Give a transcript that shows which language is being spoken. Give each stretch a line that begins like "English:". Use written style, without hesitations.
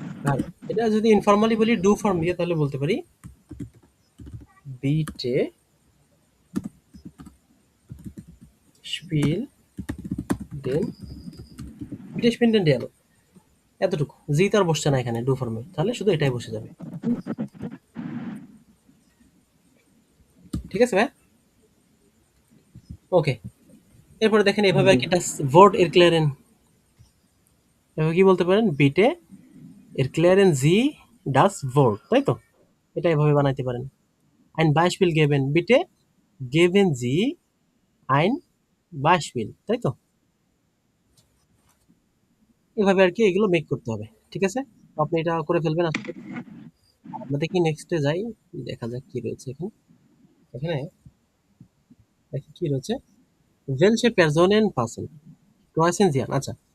Bangla: আর এটা যদি ইনফর্মালি বলি ডু ফর্ম দিয়ে তাহলে বলতে পারি
German: বিটে স্পিল ডেন বিটে স্পিল ডেন ডিয়ালগ,
Bangla: এতটুকু, জি তার বসছে না এখানে ডু ফর্মে, তাহলে শুধু এটাই বসে যাবে, ঠিক আছে ভাই? ওকে, এরপরে দেখেন এভাবে আর কি একটা ভোর্ড এরক্লেয়ারেন, এভাবে কি বলতে পারেন,
German: বিটে এরক্লেয়ারেন জি ডাস ভোর্ড,
Bangla: তাই তো? এটা এভাবে বানাইতে পারেন,
German: ein Beispiel geben bitte, geben Sie ein Beispiel,
Bangla: তাই তো? এভাবে আর কি এগুলো মেক করতে হবে, ঠিক আছে? তো আপনি এটা করে ফেলবেন আশা করি। আমরা দেখি নেক্সটে যাই, দেখা যাক কি রয়েছে এখানে। এখানে দেখি কি রয়েছে,
German: welche Personen passen?
Bangla: Kroatien, আচ্ছা,